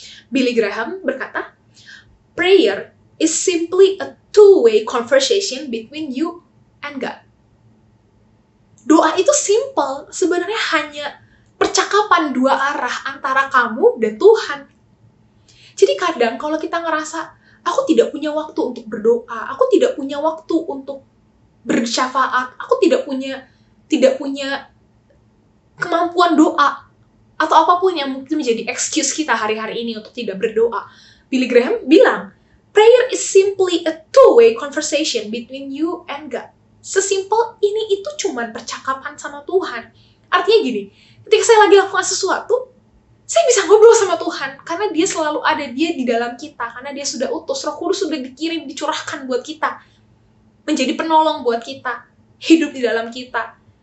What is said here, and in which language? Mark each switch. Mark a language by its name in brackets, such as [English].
[English] Billy Graham berkata, prayer is simply a two-way conversation between you and God. [Indonesian] Doa itu simple, sebenarnya hanya percakapan dua arah antara kamu dan Tuhan. Jadi kadang kalau kita ngerasa, aku tidak punya waktu untuk berdoa, aku tidak punya waktu untuk bersyafaat, aku tidak punya kemampuan doa, atau apapun yang mungkin menjadi excuse kita hari-hari ini untuk tidak berdoa. [English] Billy Graham bilang, prayer is simply a two-way conversation between you and God. [Indonesian] Sesimpel ini itu cuman percakapan sama Tuhan. Artinya gini, ketika saya lagi lakukan sesuatu, saya bisa ngobrol sama Tuhan, karena dia selalu ada, dia di dalam kita, karena dia sudah utus, Roh Kudus sudah dikirim, dicurahkan buat kita, menjadi penolong buat kita, hidup di dalam kita.